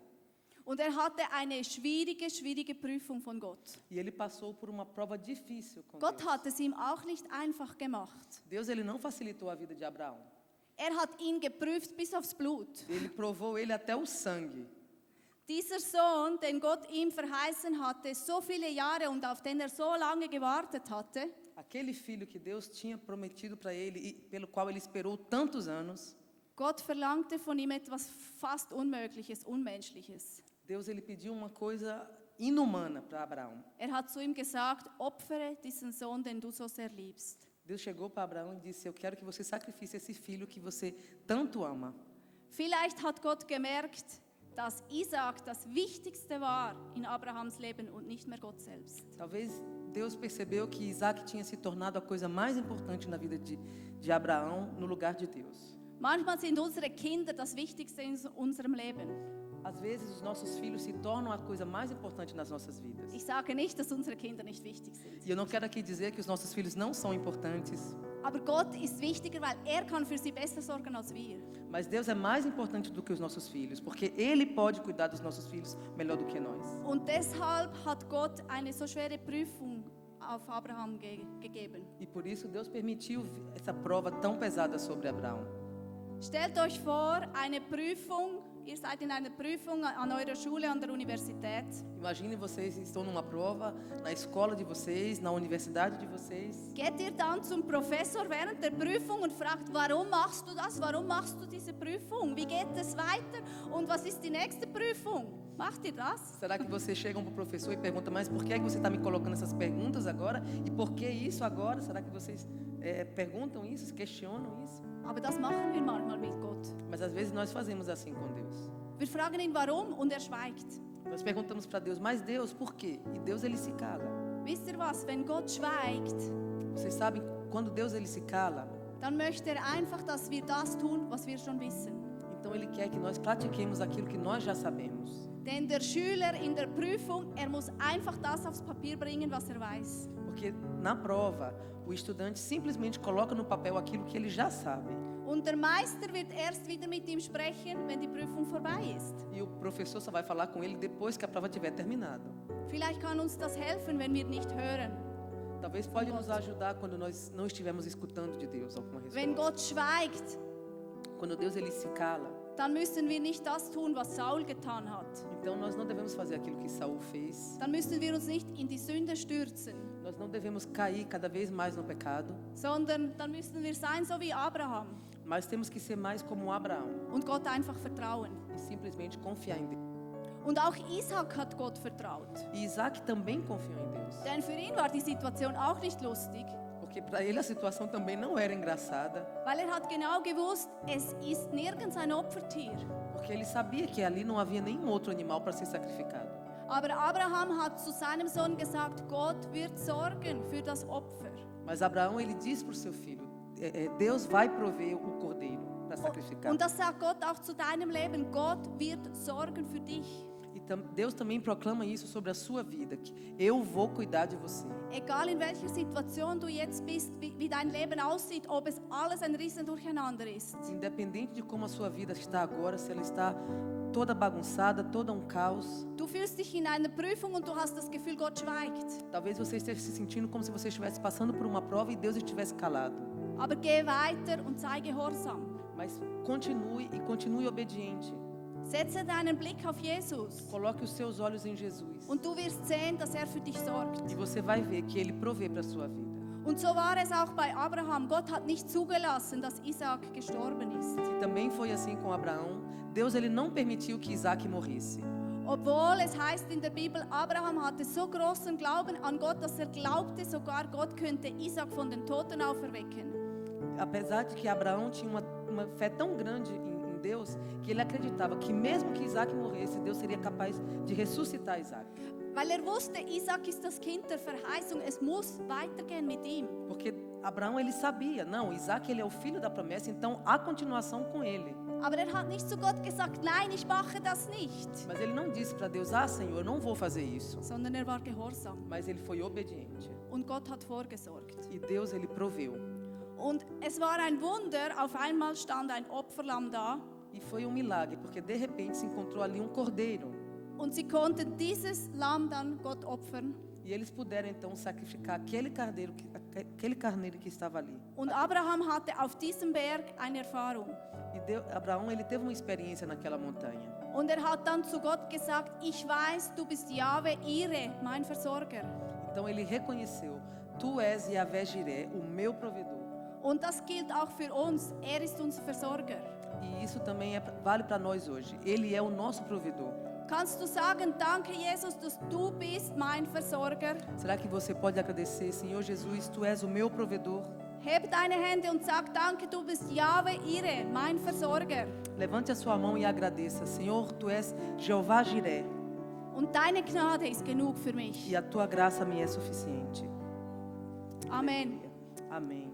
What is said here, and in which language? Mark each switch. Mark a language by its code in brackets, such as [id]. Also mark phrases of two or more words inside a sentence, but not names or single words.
[de] Und er hatte eine schwierige Prüfung von Gott. [pt] E ele passou por uma prova difícil com [de] Gott [pt] Deus. [de] hat es ihm auch nicht einfach gemacht. [pt] Deus ele não facilitou a vida de Abraão. [de] Er hat ihn geprüft bis aufs Blut. [pt] Ele provou ele até o sangue. [de] Dieser Sohn, den Gott ihm verheißen hatte, so viele Jahre und auf den er so lange gewartet hatte, [pt] Aquele filho que Deus tinha prometido para ele e pelo qual ele esperou tantos anos, [de] Gott verlangte von ihm etwas fast Unmögliches, Unmenschliches. [pt] Deus ele pediu uma coisa inumana para Abraão. [de] Er hat zu ihm gesagt, opfere diesen Sohn, den du so sehr liebst. [pt] Deus chegou para Abraão e disse: "Eu quero que você sacrifique esse filho que você tanto ama." [de] Vielleicht hat Gott gemerkt, dass Isaac das Wichtigste war in Abrahams Leben und nicht mehr Gott selbst. [pt] Talvez Deus percebeu que Isaac tinha se tornado a coisa mais importante na vida de Abraão no lugar de Deus. [de] Manchmal sind unsere Kinder das Wichtigste in unserem Leben. [pt] Às vezes os nossos filhos se tornam a coisa mais importante nas nossas vidas. [de] Ich sage nicht, dass unsere Kinder nicht wichtig sind. [pt] E eu não quero aqui dizer que os nossos filhos não são importantes, [de] Aber Gott ist wichtiger, weil er kann für sie besser sorgen als wir. [pt] mas Deus é mais importante do que os nossos filhos, porque Ele pode cuidar dos nossos filhos melhor do que nós. [de] Und deshalb hat Gott eine so schwere Prüfung auf Abraham gegeben. [pt] E por isso Deus permitiu essa prova tão pesada sobre Abraão. [de] Stellt euch vor, eine Prüfung, ihr seid in einer Prüfung an eurer Schule, an der Universität. [pt] Imagine vocês estão numa prova, na escola de vocês, na universidade de vocês. [de] Geht ihr dann zum Professor während der Prüfung und fragt, warum machst du das? Warum machst du diese Prüfung? Wie geht es weiter? Und was ist die nächste Prüfung? Macht ihr das? [pt] Será que vocês chegam para o professor e perguntam, mas por que é que você está me colocando essas perguntas agora? E por que isso agora? Será que vocês perguntam isso, questionam isso? [de] Aber das machen wir manchmal mit Gott. [pt] Mas às vezes nós fazemos assim com Deus. [de] Wir fragen ihn, warum? Und er schweigt. [pt] Nós perguntamos para Deus, mas Deus, por quê? E Deus ele se cala. [de] Wisst ihr was? Wenn Gott schweigt, [pt] Vocês sabem, quando Deus ele se cala, [de] dann möchte er einfach, dass wir das tun, was wir schon wissen. [pt] então ele quer que nós pratiquemos aquilo que nós já sabemos. [de] Denn der Schüler in der Prüfung, er muss einfach das aufs Papier bringen, was er weiß. [pt] Porque na prova, o estudante simplesmente coloca no papel aquilo que ele já sabe. [de] Und der Meister wird erst wieder mit ihm sprechen, wenn die Prüfung vorbei ist. [pt] E o professor só vai falar com ele depois que a prova tiver terminado. [de] Vielleicht kann uns das helfen, wenn wir nicht hören. [pt] Talvez pode nos ajudar quando nós não estivermos escutando de Deus alguma [de] Wenn [pt] resposta. [de] Gott schweigt, [pt] Quando Deus ele se cala, [de] dann müssen wir nicht das tun, was Saul getan hat. [pt] então nós não devemos fazer aquilo que Saul fez. [de] Dann müssen wir uns nicht in die Sünde stürzen, [pt] Nós não devemos cair cada vez mais no pecado, [de] sondern dann müssen wir sein so wie Abraham [pt] mas temos que ser mais como Abraão [de] und Gott einfach vertrauen. [pt] e simplesmente confiar em Deus. [de] Und auch Isaac hat Gott vertraut. [pt] E Isaac também confiou em Deus. [de] Denn für ihn war die Situation auch nicht lustig, [pt] Porque para ele a situação também não era engraçada. [de] weil er hat genau gewusst, es ist nirgends ein Opfertier. [pt] Porque ele sabia que ali não havia nenhum outro animal para ser sacrificado. [de] Aber Abraham hat zu seinem Sohn gesagt, Gott wird sorgen für das Opfer. [pt] Mas Abraão, ele disse para o seu filho, Deus vai prover o cordeiro para sacrificar. [de] Und das sagt Gott auch zu deinem Leben. Gott wird sorgen für dich. [pt] E Deus também proclama isso sobre a sua vida, que eu vou cuidar de você. [de] Egal in welcher Situation du jetzt bist, wie dein Leben aussieht, ob es alles ein riesen Durcheinander ist. [pt] Independente de como a sua vida está agora, se ela está toda bagunçada, toda um caos. [de] Du fühlst dich in einer Prüfung und du hast das Gefühl, Gott schweigt. [pt] Talvez você esteja se sentindo como se você estivesse passando por uma prova e Deus estivesse calado. [de] Aber geh weiter und sei gehorsam. [pt] Mas continue obediente. [de] Setze deinen Blick auf Jesus [pt] Coloque os seus olhos em Jesus. [de] und du wirst sehen, dass er für dich sorgt. [pt] E você vai ver que Ele provê para a sua vida. [de] Und so war es auch bei Abraham. Gott hat nicht zugelassen, dass Isaac gestorben ist. [pt] E também foi assim com Abraão. Deus ele não permitiu que Isaac morresse. [de] Obwohl es heißt in der Bibel, Abraham hatte so großen Glauben an Gott, dass er glaubte, sogar Gott könnte Isaac von den Toten auferwecken. [pt] Apesar de que Abraão tinha uma fé tão grande em Deus, que ele acreditava que mesmo que Isaac morresse, Deus seria capaz de ressuscitar Isaac. [de] Weil er wusste, Isaac ist das Kind der Verheißung, es muss weitergehen mit ihm. [pt] Porque Abraão ele sabia, não, Isaac ele é o filho da promessa, então há continuação com ele. [de] Aber er hat nicht zu Gott gesagt, nein, ich mache das nicht. [pt] Mas ele não disse para Deus, Senhor, eu não vou fazer isso. [de] Sondern er war gehorsam. [pt] Mas ele foi obediente. [de] Und Gott hat vorgesorgt. [pt] E Deus ele proveu. [de] Und es war ein Wunder, auf einmal stand ein Opferlamm da. [pt] E foi milagre, porque de repente se encontrou ali cordeiro. [de] Und sie konnten dieses Lamm dann Gott opfern. [pt] E eles puderam então sacrificar aquele carneiro que estava ali. [de] Und Abraham hatte auf diesem Berg eine Erfahrung. [pt] E Abraão ele teve uma experiência naquela montanha. [de] Und er hat dann zu Gott gesagt, ich weiß, du bist Jahwe, Ire, mein Versorger. [pt] Então ele reconheceu, tu és Yahvé Jiré, o meu provedor. [de] Und das gilt auch für uns, er ist unser Versorger. [pt] E isso também vale para nós hoje. Ele é o nosso provedor. [de] Kannst du sagen, danke Jesus, dass du bist mein Versorger? [pt] Será que você pode agradecer, Senhor Jesus, tu és o meu provedor? [de] Heb deine Hände und sag, danke, du bist Jahwe, Ire, mein Versorger. [pt] Levante a sua mão e agradeça, Senhor, tu és Jeová Jiré. [de] Und deine Gnade ist genug für mich. [pt] E a tua graça me é suficiente. [de] Amen. [pt] Amém.